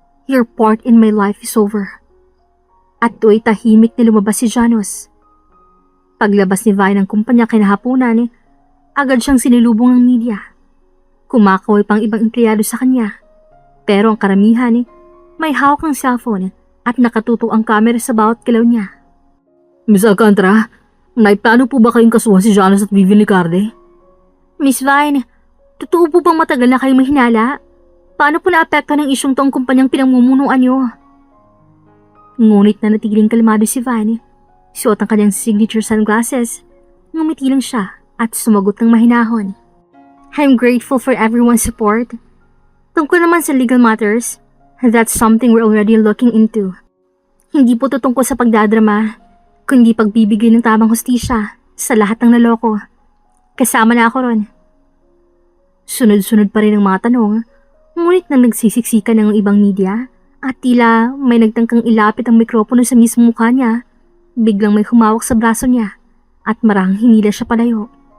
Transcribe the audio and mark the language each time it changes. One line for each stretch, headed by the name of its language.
English: Your part in my life is over.
Filipino: At tuwa'y tahimik na lumabas si Janus. Paglabas ni Vine ng kumpanya kinahaponan, agad siyang sinilubong ng media. Kumakaway pang ibang empleyado sa kanya. Pero ang karamihan, may hawak ng cellphone at nakatuto ang camera sa bawat galaw niya. Miss Alcantara, may plano po ba kayong kasuhan si Janus at Vivian Licarde? Miss Vine, totoo po bang matagal na kayong mahinala? Paano po naapekto ng isyong tong kumpanyang pinamumunuan niyo? Ngunit na natiling kalmado si Vine. Suot ang kanyang signature sunglasses. Ngumiti lang siya at sumagot ng mahinahon.
English: I'm grateful for everyone's support.
Filipino: Tungkol naman sa
English: legal matters, that's something we're already looking into.
Filipino: Hindi po ito tungkol sa pagdadrama, kundi pagbibigay ng tamang hustisya sa lahat ng naloko. Kasama na ako ron. Sunod-sunod pa rin ang mga tanong, ngunit nang nagsisiksikan ng ibang media at tila may nagtangkang ilapit ang mikropono sa mismo mukha niya, biglang may humawak sa braso niya at marahang hinila siya palayo.